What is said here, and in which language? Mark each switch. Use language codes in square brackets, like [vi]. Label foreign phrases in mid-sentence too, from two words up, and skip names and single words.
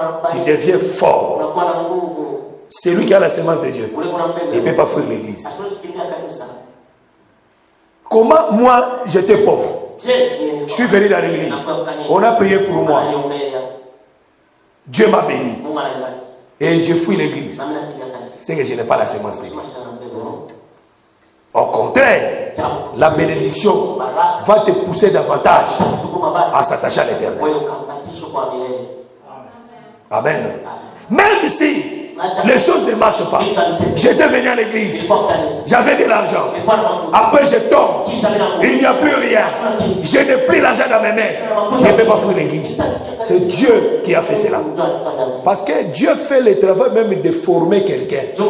[sw] tu anakubariki. [fr] deviens fort. [sw] Unakuwa na nguvu. [fr] Celui qui a la sémence de Dieu, [sw] Ule kuna mbegu. [fr] il ne peut pas fuir l'église. [sw] Asiweze kukimbia kanisa. [fr] Comment moi, j'étais pauvre. Je, Je suis venu dans l'église. On a prié pour moi. Dieu m'a béni. [sw] Mungu ananibariki. [fr] Et je fuis l'église. [sw] Na mimi nakimbia kanisa. [fr] C'est que je n'ai pas la sémence de Dieu. [sw] Ashina na mbegu ya Mungu. [fr] Au contraire, la bénédiction va te pousser davantage [sw] Sukuma basi. [fr] à s'attacher à l'éternel. [sw] Wewe ukambatisho kwa Amen. [fr] Même si les choses ne marchent pas, j'étais venu à l'église, j'avais de l'argent. Après je tombe, il n'y a plus rien. Je n'ai plus l'argent dans mes mains. Je ne peux pas faire l'église. C'est Dieu qui a fait cela. Parce que Dieu fait le travail même de former quelqu'un.